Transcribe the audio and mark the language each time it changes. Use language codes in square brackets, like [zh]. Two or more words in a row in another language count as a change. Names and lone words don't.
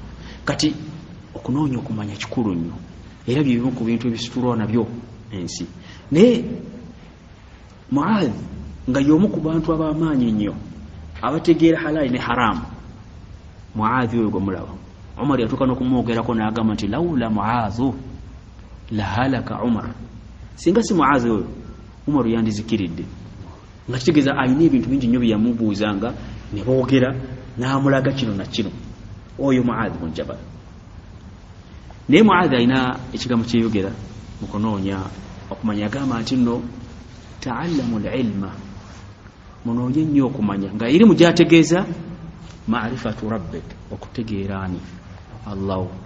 [lg] Kati okunoonya okumanya kikulu nnyo, era bye bimu ku bintu ebisitulwa nabyo ensi. Naye Mu'adh nga y'omu ku bantu ab'amaanyi nnyo abategeera halali ne haramu. Mu'adh oyo gwe mulaba, Umar yatuuka n'okumwogerako n'agamba nti [ar] لولا معاذ لهلك عمر, [lg] singa si Mu'adh oyo Umar yandizikiridde. Nga kitegeeza alina ebintu bingi nnyo bye yamubuuzanga ne boogera n'amulaga kino na kino, oyo Mu'adh bin Jabal. Naye Mu'adh alina ekigambo kyeyogera mu kunoonya okumanya, agamba nti nno [ar] تعلموا العلم, [lg] munoonye nnyo okumanya, nga irimu gy'ategeeza [ar] معرفة ربك, [lg] okutegeeraani Allah.